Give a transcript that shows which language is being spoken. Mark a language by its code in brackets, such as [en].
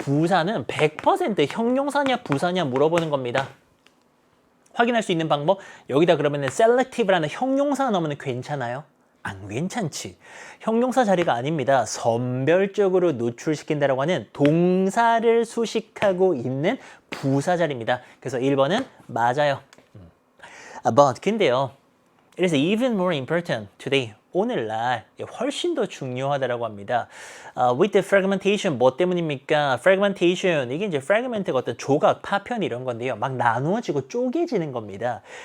[ko] 부사는 100% 형용사냐 부사냐 물어보는 겁니다. 확인할 수 있는 방법. 여기다 그러면은 selective라는 형용사 넣으면 괜찮아요? 안 괜찮지. 형용사 자리가 아닙니다. 선별적으로 노출시킨다라고 하는 동사를 수식하고 있는 부사 자리입니다. 그래서 1번은 맞아요. But 근데요. [en] It is even more important today. [ko] 오늘날 훨씬 더 중요하다라고 합니다. [en] With the fragmentation [ko] 뭐 때문입니까? fragmentation 이게 이제 fragment가 어떤 조각, 파편 이런 건데요. 막 나누어지고 쪼개지는 겁니다.